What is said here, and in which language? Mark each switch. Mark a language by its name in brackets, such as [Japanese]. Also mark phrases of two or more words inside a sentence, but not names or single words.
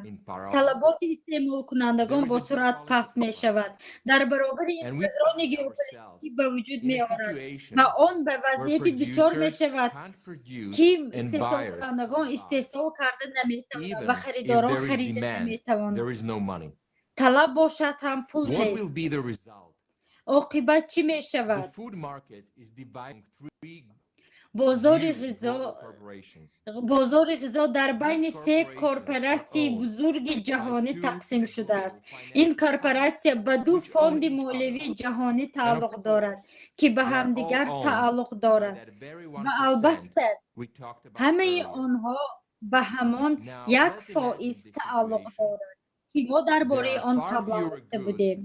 [Tajik] талаботи истеъмолкунандагон бо суръат паст мешавад. дар баробари ин буҳрони геополитикӣ ба вуҷуд меорад ва он ба вазъияти дучор мешавад ки истеҳсолкунандагон истеҳсол карда наметавонанд ва харидорон харида наметавонанд. талаб бошад ҳам пул [English] What will [Tajik] нест. [English] be the result? [Tajik] оқибат чӣ [English] The [Tajik] мешавад? [English] food market is divided into three [Tajik] бозори [English] huge [Tajik] ғизо [English] global corporations. [Tajik] бозори ғизо дар байни се корпоратсияи бузурги ҷаҳонӣ тақсим шудааст. Ин корпоратсия ба ду фонди молиявии ҷаҳонӣ тааллуқ дорад, ки ба ҳамдигар тааллуқ доранд. Ва албатта ҳамаи онҳо ба ҳамон 1% тааллуқ доранд, ки мо дар бораи он қабла гуфта будем.